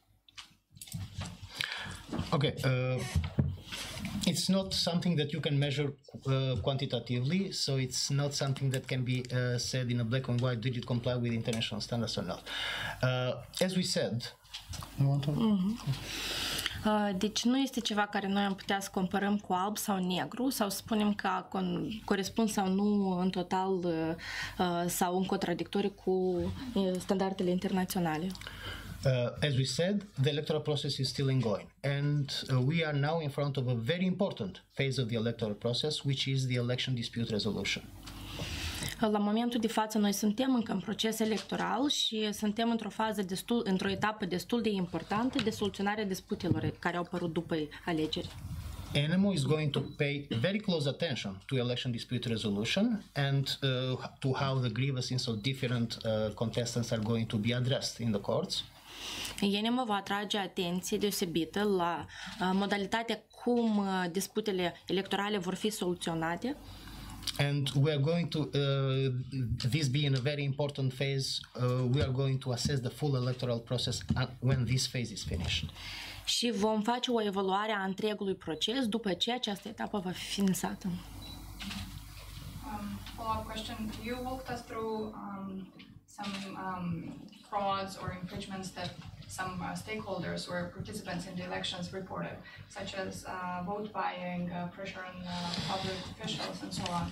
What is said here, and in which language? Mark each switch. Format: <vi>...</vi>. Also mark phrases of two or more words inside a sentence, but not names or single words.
<en>Okay. It's not something that you can measure quantitatively, so it's not something that can be said in a black and white, did it comply with international standards or not. As we said,</en> <ro>Deci nu este ceva care noi am putea să comparăm cu alb sau negru sau să spunem că corespund sau nu în total sau în contradictorie cu standardele internaționale.</ro> <en>As we said, the electoral process is still ongoing, and we are now in front of a very important phase of the electoral process, which is the election dispute resolution.</en> <ro>La momentul de față noi suntem încă în proces electoral și suntem într-o etapă destul de importantă de soluționarea disputelor care au apărut după alegeri.</ro> <en>ENEMO is going to pay very close attention to election dispute resolution and to how the grievances of different contestants are going to be addressed in the courts.</en> <ro>ENEMO va atrage atenție deosebită la modalitatea cum disputele electorale vor fi soluționate.</ro> <en>And we are going to, this being a very important phase, we are going to assess the full electoral process when this phase is finished.</en> <ro>Și vom face o evaluare a întregului proces după ce această etapă va fi finisată.</ro> <en>Follow-up question. You walked us through some frauds or infringements that some stakeholders or participants in the elections reported, such as vote buying, pressure on public officials, and so on.</en>